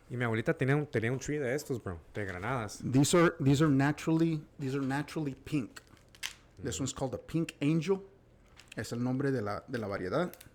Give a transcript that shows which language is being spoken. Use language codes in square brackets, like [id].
[es] Y mi abuelita tenía un [en] tree [es] de estos, bro, de granadas. [en] These are naturally pink. This one's called a pink angel. [es] Es el nombre de la variedad.